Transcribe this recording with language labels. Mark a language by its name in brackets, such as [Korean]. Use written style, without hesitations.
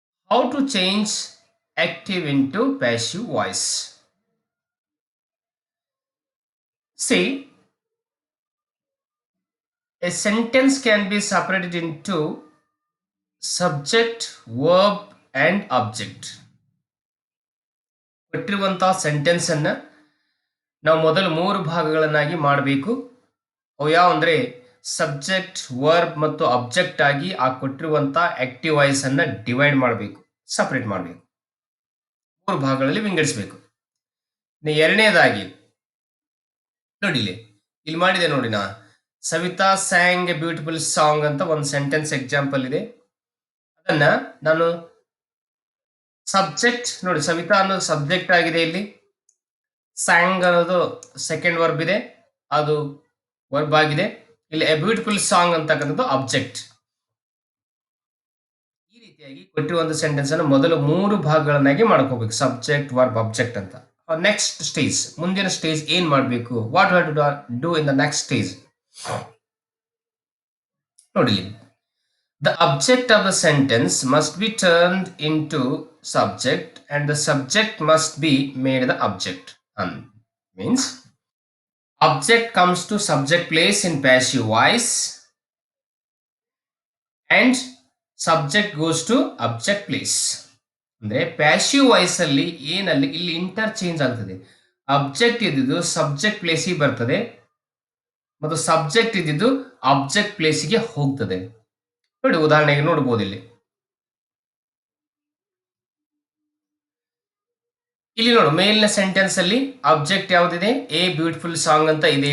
[English] How to change active into passive voice? See, a sentence can be separated into subject, verb and object. [Kannada] ಕೊಟ್ಟಿರುವಂತಹ sentence ಅನ್ನ ನಾವು ಮೊದಲು ಮೂರು ಭಾಗಗಳನ್ನಾಗಿ ಮಾಡಬೇಕು. ಅವು ಯಾವ ಅಂದ್ರೆ ಸಬ್ಜೆಕ್ಟ್, ವರ್ಬ್ ಮತ್ತು ಅಬ್ಜೆಕ್ಟ್ ಆಗಿ ಆ ಕೊಟ್ಟಿರುವಂತಹ ಆಕ್ಟಿವ್ ವಾಯ್ಸ್ ಅನ್ನ ಡಿವೈಡ್ ಮಾಡಬೇಕು, ಸಪರೇಟ್ ಮಾಡಬೇಕು, ಮೂರು ಭಾಗಗಳಲ್ಲಿ ವಿಂಗಡಿಸಬೇಕು. ಎರಡನೇದಾಗಿ ನೋಡಿ ಇಲ್ಲಿ ಮಾಡಿದೆ ನೋಡಿ, ನಾ ಸವಿತಾ [English] sang a beautiful song [Kannada] ಅಂತ ಒಂದು ಸೆಂಟೆನ್ಸ್ ಎಕ್ಸಾಂಪಲ್ ಇದೆ. ಅದನ್ನ ನಾನು ಸಬ್ಜೆಕ್ಟ್ ನೋಡಿ, ಸವಿತಾ ಅನ್ನೋದು ಸಬ್ಜೆಕ್ಟ್ ಆಗಿದೆ, ಇಲ್ಲಿ ಸ್ಯಾಂಗ್ ಅನ್ನೋದು ಸೆಕೆಂಡ್ ವರ್ಬ್ ಇದೆ, ಅದು ವರ್ಬ್ ಆಗಿದೆ. ಇಲ್ಲಿ [English] a beautiful song [Kannada] ಅಂತಕ್ಕಂಥದ್ದು ಅಬ್ಜೆಕ್ಟ್. ಈ ರೀತಿಯಾಗಿ ಕೊಟ್ಟಿರುವಂತ ಸೆಂಟೆನ್ಸ್ ಅನ್ನು ಮೊದಲು ಮೂರು ಭಾಗಗಳನ್ನಾಗಿ ಮಾಡ್ಕೋಬೇಕು, ಸಬ್ಜೆಕ್ಟ್, ವರ್ಬ್, ಅಬ್ಜೆಕ್ಟ್ ಅಂತ. ನೆಕ್ಸ್ಟ್ ಸ್ಟೇಜ್, ಮುಂದಿನ ಸ್ಟೇಜ್ ಏನ್ ಮಾಡಬೇಕು, [English] what have to do in the next stage [Kannada] ನೋಡಿ. [English] The object of the sentence must be turned into subject and the subject must be made the object. Means object comes to subject place in passive voice and subject goes to object place. [Kannada] ಅಂದ್ರೆ passive voice ಅಲ್ಲಿ ಏನಲ್ಲಿ ಇಲ್ಲಿ interchange ಆಗ್ತದೆ. Object ಇದ್ದಿದ್ದು subject ಪ್ಲೇಸಿಗೆ ಬರ್ತದೆ ಮತ್ತು subject ಇದ್ದಿದ್ದು ಆಬ್ಜೆಕ್ಟ್ ಪ್ಲೇಸಿಗೆ ಹೋಗ್ತದೆ. ನೋಡಿ ಉದಾಹರಣೆಗೆ ನೋಡಬಹುದು, ಇಲ್ಲಿ ನೋಡು ಮೇಲಿನ ಸೆಂಟೆನ್ಸ್ ಅಲ್ಲಿ ಅಬ್ಜೆಕ್ಟ್ ಯಾವ್ದಿದೆ, [English] a beautiful song [Kannada] ಅಂತ ಇದೆ.